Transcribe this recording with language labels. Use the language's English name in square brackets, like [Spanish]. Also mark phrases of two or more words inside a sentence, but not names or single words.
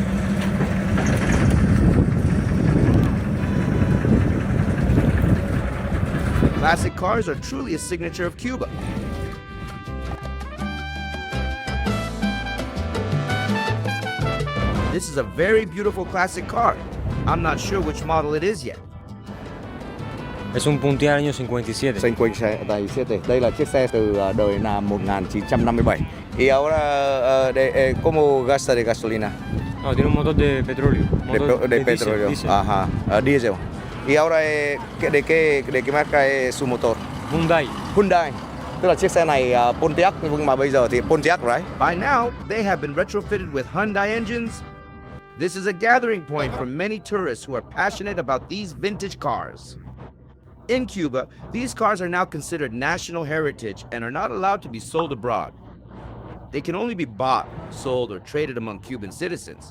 [English] Classic cars are truly a signature of Cuba. This is a very beautiful classic car. I'm not sure which model it is yet. [Spanish] Es un Puntier año 57. 57. [Vietnamese] Đây là chiếc xe từ đời năm 1957. [Spanish] Y ahora, ¿cómo gasta de gasolina? No, tiene un motor de petróleo. De petróleo. Diesel. Ajá, diésel. Y ahora, ¿de qué marca es su motor? Hyundai. Hyundai. [Vietnamese] Tức là chiếc xe này Pontiac, nhưng mà bây giờ thì Pontiac, right? [English] By now, they have been retrofitted with Hyundai engines. This is a gathering point for many tourists who are passionate about these vintage cars. In Cuba, these cars are now considered national heritage and are not allowed to be sold abroad. They can only be bought, sold, or traded among Cuban citizens.